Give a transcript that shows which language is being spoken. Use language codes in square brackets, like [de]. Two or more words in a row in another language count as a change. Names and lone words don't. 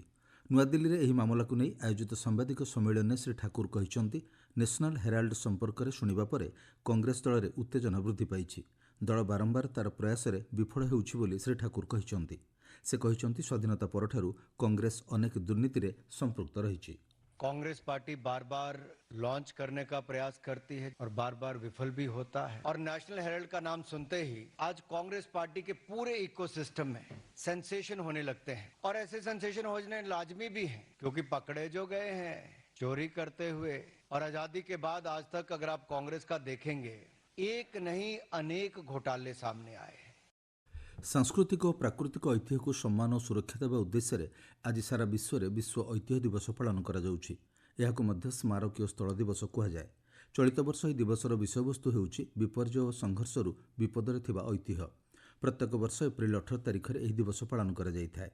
[or] ନୂଆଦିଲ୍ଲୀରେ ଏହି ମାମଲାକୁ ନେଇ ଆୟୋଜିତ ସାମ୍ବାଦିକ ସମ୍ମିଳନୀରେ ଶ୍ରୀ ଠାକୁର କହିଛନ୍ତି, ନ୍ୟାସନାଲ ହେରାଲ୍ଡ ସମ୍ପର୍କରେ ଶୁଣିବା ପରେ କଂଗ୍ରେସ ଦଳରେ ଉତ୍ତେଜନା ବୃଦ୍ଧି ପାଇଛି। ଦଳ ବାରମ୍ବାର ତାର ପ୍ରୟାସରେ ବିଫଳ ହେଉଛି ବୋଲି ଶ୍ରୀ ଠାକୁର କହିଛନ୍ତି। ସେ କହିଛନ୍ତି, ସ୍ୱାଧୀନତା ପରଠାରୁ କଂଗ୍ରେସ ଅନେକ ଦୁର୍ନୀତିରେ ସମ୍ପୃକ୍ତ ରହିଛି। [hi] कांग्रेस पार्टी बार बार लॉन्च करने का प्रयास करती है और बार बार विफल भी होता है और नेशनल हेराल्ड का नाम सुनते ही आज कांग्रेस पार्टी के पूरे इकोसिस्टम में सेंसेशन होने लगते हैं और ऐसे सेंसेशन होने लाजमी भी हैं क्योंकि पकड़े जो गए हैं चोरी करते हुए और आजादी के बाद आज तक अगर आप कांग्रेस का देखेंगे एक नहीं अनेक घोटाले सामने आए हैं। [or] ସାଂସ୍କୃତିକ ଓ ପ୍ରାକୃତିକ ଐତିହ୍ୟକୁ ସମ୍ମାନ ଓ ସୁରକ୍ଷା ଦେବା ଉଦ୍ଦେଶ୍ୟରେ ଆଜି ସାରା ବିଶ୍ୱରେ ବିଶ୍ୱ ଐତିହ୍ୟ ଦିବସ ପାଳନ କରାଯାଉଛି। ଏହାକୁ ମଧ୍ୟ ସ୍ମାରକୀୟ ସ୍ଥଳ ଦିବସ କୁହାଯାଏ। ଚଳିତ ବର୍ଷ ଏହି ଦିବସର ବିଷୟବସ୍ତୁ ହେଉଛି ବିପର୍ଯ୍ୟୟ ଓ ସଂଘର୍ଷରୁ ବିପଦରେ ଥିବା ଐତିହ୍ୟ। ପ୍ରତ୍ୟେକ ବର୍ଷ ଏପ୍ରିଲ 18 ତାରିଖରେ ଏହି ଦିବସ ପାଳନ କରାଯାଇଥାଏ।